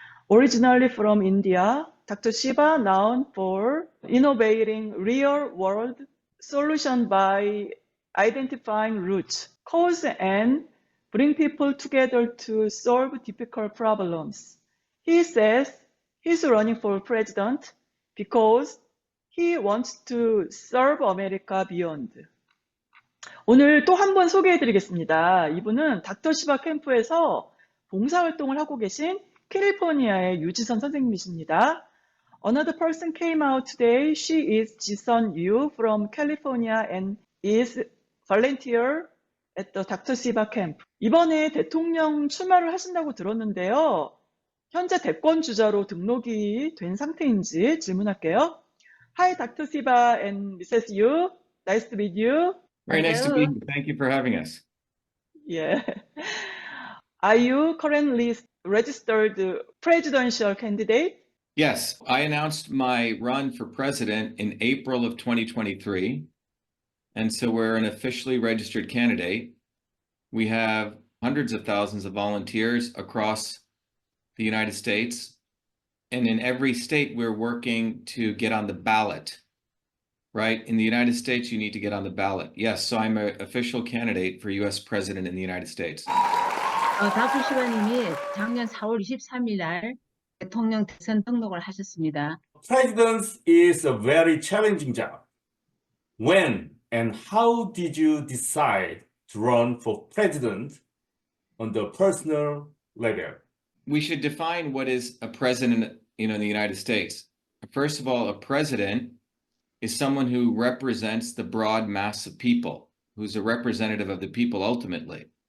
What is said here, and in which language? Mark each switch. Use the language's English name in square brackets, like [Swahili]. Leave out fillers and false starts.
[English] Originally from India, Dr. Shiva known for innovating real-world solutions by identifying root cause and bring people together to solve difficult problems. He says he's running for president because he wants to serve America beyond. [Korean] 오늘 또 한 번 소개해드리겠습니다. 이분은 닥터 시바 캠프에서 봉사활동을 하고 계신 캘리포니아의 유지선 선생님이십니다. [English] Another person came out today. She is 지선 유 from California and is volunteer at the Dr. Shiva camp. [Korean] 이번에 대통령 출마를 하신다고 들었는데요. 현재 대권 주자로 등록이 된 상태인지 질문할게요. [English] Hi, Dr. Shiva and Mrs. Yu. Nice to meet you. Very nice to be here. Thank you for having us. Yeah. Are you currently registered presidential candidate? Yes, I announced my run for president in April of 2023. And so we're an officially registered candidate. We have hundreds of thousands of volunteers across the United States. And in every state, we're working to get on the ballot. Right? In the United States, you need to get on the ballot. Yes, so I'm an official candidate for US president in the United States. [Korean] 닥터 시바님이 작년 4월 23일 날 대통령 대선 등록을 하셨습니다. [English] Presidency is a very challenging job. When and how did you decide to run for president on the personal level? We should define what is a president, in the United States. First of all, a president is someone who represents the broad mass of people, who's a representative of the people ultimately.